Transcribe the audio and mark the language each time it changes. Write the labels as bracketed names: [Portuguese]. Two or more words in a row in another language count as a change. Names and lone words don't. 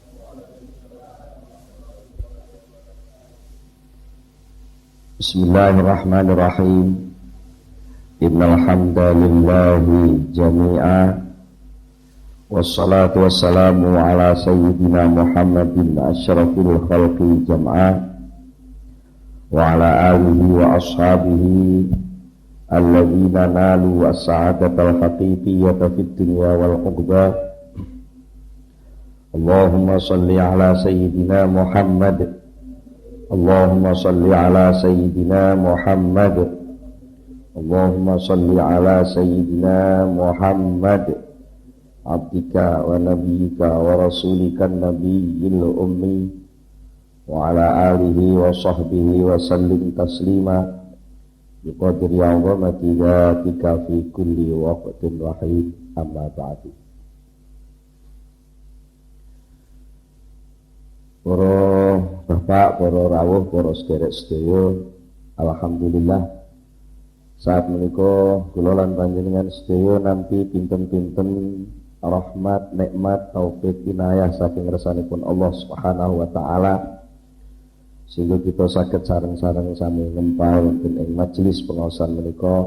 [Arabic] Bismillahirrahmanirrahim. إن الحمد لله جميعا والصلاة والسلام على سيدنا محمد أشرف الخلق جمعا وعلى آله وأصحابه الذين نالوا السعادة الحقيقية في الدنيا والعقبى. اللهم صل على سيدنا محمد. اللهم صل على سيدنا محمد. اللهم صل على سيدنا محمد عبدك ونبيك ورسولك النبي الأمي وعلى آله وصحبه وسلم تسليما بقدر عظمة ذاتك في كل وقت واحد، أما بعد. [Javanese] Para bapak, para rawuh, para sederek sedaya, alhamdulillah saat menika kula lan panjenengan sedaya nampi pinten-pinten rahmat, nikmat, taufik, inayah saking ngersanipun [Arabic] الله سبحانه وتعالى, [Indonesian] sehingga kita [Javanese] saged sareng-sareng sami ngempal wonten ing majelis pengaosan menika.